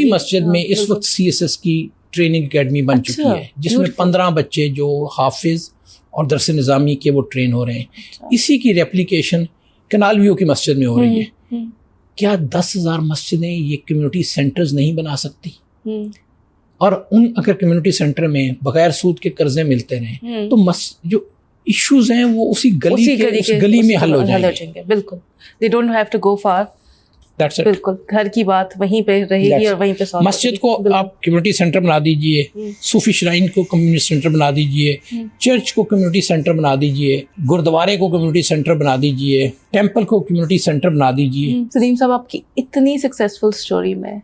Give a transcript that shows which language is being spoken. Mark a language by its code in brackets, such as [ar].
[ur] اسی مسجد میں اس وقت CSS کی ٹریننگ اکیڈمی بن چکی ہے, جس میں 15 بچے جو حافظ اور درس نظامی کے وہ ٹرین ہو رہے ہیں. اسی کی ریپلیکیشن کنال ویو کی مسجد میں ہو رہی ہے. کیا 10,000 مسجدیں یہ کمیونٹی سینٹرز نہیں بنا سکتی؟ اور ان اگر کمیونٹی سینٹر میں بغیر سود کے قرضے ملتے رہیں تو جو ایشوز ہیں وہ اسی گلی میں حل ہو جائیں گے. [en] بالکل, they don't have to go far. [ur] بالکل, گھر کی بات وہیں پہ رہے گی اور وہیں پہ سالو. مسجد کو آپ کمیونٹی سینٹر بنا دیجئے, صوفی شرائن کو کمیونٹی سینٹر بنا دیجئے, چرچ کو کمیونٹی سینٹر بنا دیجئے, گردوارے کو کمیونٹی سینٹر بنا دیجئے, ٹیمپل کو کمیونٹی سینٹر بنا دیجئے. سلیم صاحب, آپ کی اتنی سکسیسفل سٹوری میں